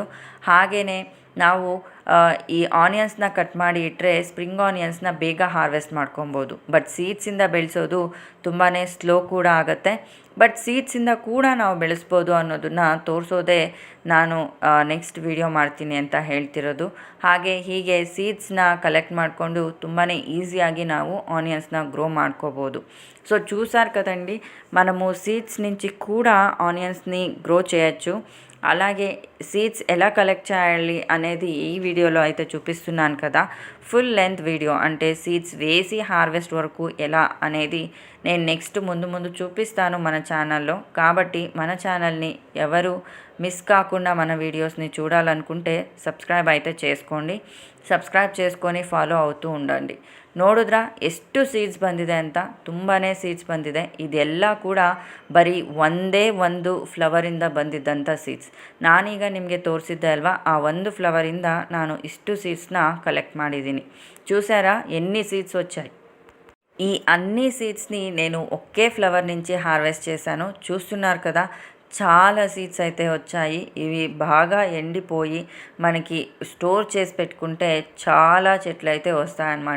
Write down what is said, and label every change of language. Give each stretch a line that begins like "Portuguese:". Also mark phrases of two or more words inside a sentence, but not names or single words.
Kannada: ಹಾಗೆಯೇ ನಾವು ಈ ಆನಿಯನ್ಸ್ನ ಕಟ್ ಮಾಡಿ ಇಟ್ಟರೆ
English: spring onions
Kannada: ಬೇಗ ಹಾರ್ವೆಸ್ಟ್ ಮಾಡ್ಕೊಬೋದು. ಬಟ್ ಸೀಡ್ಸಿಂದ ಬೆಳೆಸೋದು ತುಂಬಾ ಸ್ಲೋ ಕೂಡ ಆಗುತ್ತೆ. ಬಟ್ ಸೀಡ್ಸಿಂದ ಕೂಡ ನಾವು ಬೆಳೆಸ್ಬೋದು ಅನ್ನೋದನ್ನು ತೋರಿಸೋದೇ ನಾನು
English: next video
Kannada: ಮಾಡ್ತೀನಿ ಅಂತ ಹೇಳ್ತಿರೋದು. ಹೀಗೆ ಸೀಡ್ಸ್ನ కలెక్ట్ ಮಾಡಿಕೊಂಡು ತುಂಬಾ ఈజీయాಗಿ ನಾವು
English: onions grow
Kannada: ಮಾಡ್కోಬೋದು.
Telugu: సో చూసారు కదండి, మనము సీడ్స్ నుంచి కూడా
English: onions grow
Telugu: చేయొచ్చు. అలాగే సీడ్స్ ఎలా కలెక్ట్ చేయాలి అనేది ఈ వీడియోలో అయితే చూపిస్తున్నాను కదా.
English: full length video,
Telugu: అంటే సీడ్స్ వేసి హార్వెస్ట్ వరకు ఎలా అనేది నేను నెక్స్ట్ ముందు చూపిస్తాను మన ఛానల్లో. కాబట్టి మన ఛానల్ని ఎవరు మిస్ కాకుండా మన వీడియోస్ని చూడాలనుకుంటే సబ్స్క్రైబ్ అయితే చేసుకోండి. ಸಬ್ಸ್ಕ್ರೈಬ್ చేసుకొని ಫಾಲೋ అవుతూ ఉండండి.
Kannada: ನೋಡಿದ್ರಾ ಎಷ್ಟು ಸೀಡ್ಸ್ ಬಂದಿದೆ ಅಂತ? ತುಂಬಾ ಸೀಡ್ಸ್ ಬಂದಿದೆ. ಇದೆಲ್ಲ ಕೂಡ ಬರೀ ಒಂದೇ ಒಂದು ಫ್ಲವರಿಂದ ಬಂದಿದ್ದಂಥ ಸೀಡ್ಸ್. ನಾನೀಗ ನಿಮಗೆ ತೋರಿಸಿದ್ದೆ ಅಲ್ವಾ, ಆ ಒಂದು ಫ್ಲವರಿಂದ ನಾನು ಇಷ್ಟು
English: seeds collect
Kannada: ಮಾಡಿದ್ದೀನಿ.
Telugu: చూసారా ఎన్ని సీడ్స్ వచ్చాయి? ఈ అన్ని సీడ్స్ని నేను ఒకే ఫ్లవర్ నుంచి హార్వెస్ట్ చేశాను. చూస్తున్నారు కదా, చాలా సీడ్స్ అయితే వచ్చాయి. ఇవి బాగా ఎండిపోయి మనకి స్టోర్ చేసి పెట్టుకుంటే చాలా చెట్లు అయితే వస్తాయన్నమాట.